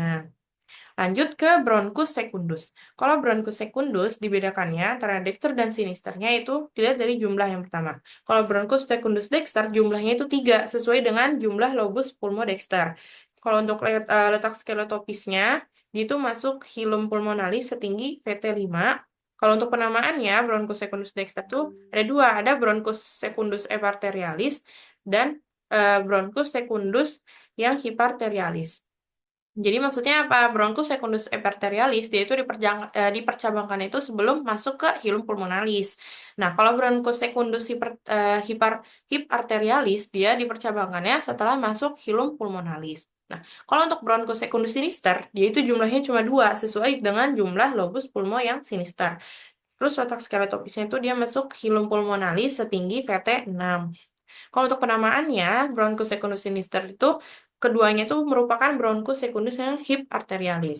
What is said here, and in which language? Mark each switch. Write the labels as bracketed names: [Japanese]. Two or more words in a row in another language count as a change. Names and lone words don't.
[Indonesian] Lanjut ke [Latin] bronchus secundus. [Indonesian] Kalau [Latin] bronchus secundus [Indonesian] dibedakannya antara dexter dan sinisternya itu dilihat dari jumlah yang pertama. Kalau [Latin] bronchus secundus dexter [Indonesian] jumlahnya itu 3 sesuai dengan jumlah [Latin] lobus pulmodexter. [Indonesian] Kalau untuk letak skeletopisnya, dia itu masuk [Latin] hilum pulmonalis [Indonesian] setinggi VT5. Kalau untuk penamaannya, [Latin] bronchus secundus dexter [Indonesian] itu ada dua, ada [Latin] bronchus secundus eparterialis [Indonesian] dan [Latin] bronchus secundus [Indonesian] yang hiparterialis. Jadi maksudnya apa? [Latin] Bronchus secundus eparterialis [Indonesian] dia itu dipercabangkan itu sebelum masuk ke [Latin] hilum pulmonalis. [Indonesian] Nah, kalau [Latin] bronchus secundus hiparterialis [Indonesian] dia dipercabangkannya setelah masuk [Latin] hilum pulmonalis. [Indonesian] Nah, kalau untuk [Latin] bronchus secundus sinister, [Indonesian] dia itu jumlahnya cuma dua, sesuai dengan jumlah [Latin] lobus pulmo [Indonesian] yang sinister. Terus letak skeletopisnya itu dia masuk [Latin] hilum pulmonalis [Indonesian] setinggi VT6. Kalau untuk penamaannya, [Latin] bronchus secundus sinister [Indonesian] itu keduanya itu merupakan [Latin] bronchus secundus [Indonesian] yang hip arterialis.